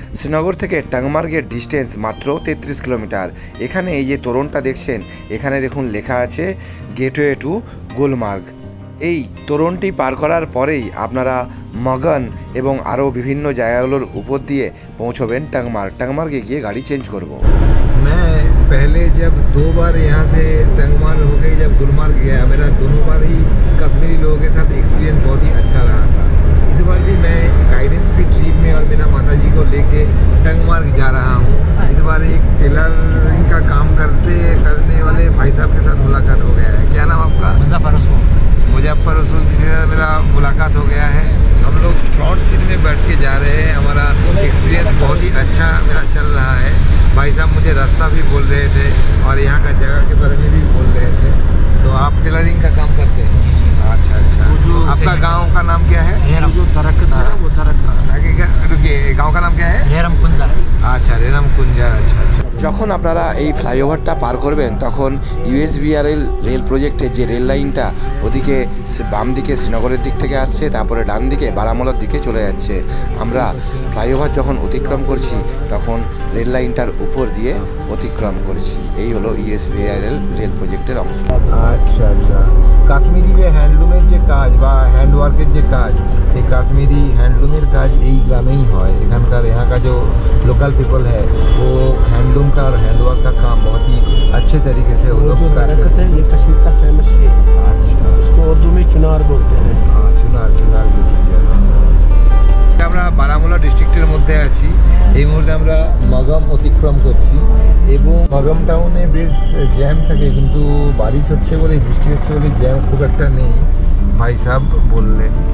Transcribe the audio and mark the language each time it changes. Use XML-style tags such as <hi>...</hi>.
<bn>শ্রীনগর থেকে টাংমার্গের ডিস্টেন্স মাত্র 33 কিলোমিটার। এখানে এই যে তোরণটা দেখছেন, এখানে দেখুন লেখা আছে গেটওয়ে টু গুলমার্গ। এই তোরণটি পার করার পরেই আপনারা মগন এবং আরও বিভিন্ন জায়গাগুলোর উপর দিয়ে পৌঁছবেন টাংমার্গ। টাংমার্গে গিয়ে গাড়ি চেঞ্জ করব।</bn> <hi>मैं पहले जब 2 बार यहाँ से टंगमार्ग हो गई, जब गुलमार्ग गया, मेरा दोनों बार ही कश्मीरी लोगों के साथ एक्सपीरियंस बहुत ही अच्छा रहा था। इस बार भी मैं गाइडेंस की ट्रिप में और मेरा माताजी को लेके टंगमार्ग जा रहा हूँ। इस बार एक टेलरिंग का काम करने वाले भाई साहब के साथ मुलाकात हो गया है। क्या नाम आपका? मुजफ्फर रसूल जी से मेरा मुलाकात हो गया है। हम लोग फ्रंट सीट में बैठ के जा रहे हैं। हमारा एक्सपीरियंस बहुत ही अच्छा मेरा चल रहा है। भाई साहब मुझे रास्ता भी बोल रहे थे और यहाँ का जगह के बारे में भी बोल रहे थे। तो आप टेलरिंग का काम करते हैं? अच्छा अच्छा। आपका गांव का नाम क्या है? जो तरक था वो तरक आगे क्या, रुकिए, गांव का नाम क्या है? रेरम कुंजा। अच्छा, रेरम कुंजा। अच्छा अच्छा।</hi> <bn>যখন আপনারা এই ফ্লাইওভারটা পার করবেন তখন ইউএসবিআরএল রেল প্রজেক্টের যে রেল লাইনটা ওদিকে বাম দিকে শ্রীনগরের দিক থেকে আসছে, তারপরে ডান দিকে বারামুলার দিকে চলে যাচ্ছে। আমরা ফ্লাইওভার যখন অতিক্রম করছি তখন রেল লাইনটার উপর দিয়ে অতিক্রম করছি। এই হলো ইউএসবিআরএল রেল প্রজেক্টের অংশ। আচ্ছা আচ্ছা। কাশ্মীরি যে হ্যান্ডলুমের যে কাজ বা হ্যান্ডওয়ার্কের যে কাজ, সেই কাশ্মীরি হ্যান্ডলুমের কাজ এই গ্রামেই হয়। এখানকার</bn> <hi>यहाँ का जो लोकल पीपल है वो हैंडलूम का और हैंडवर्क का काम बहुत ही अच्छे तरीके से वो लोग करते हैं। ये कश्मीर का फेमस है। अच्छा, इसको उर्दू में चुनार बोलते हैं। हाँ, चुनार चुनार</hi> <bn>আমরা বারামুলা ডিস্ট্রিক্টের মধ্যে আছি। এই মুহূর্তে আমরা মাগাম অতিক্রম করছি এবং মাগাম টাউনে বেশ জ্যাম থাকে, কিন্তু বারিশ হচ্ছে বলে, বৃষ্টি হচ্ছে বলে জ্যাম খুব একটা নেই, ভাই সাহেব বললেন।</bn>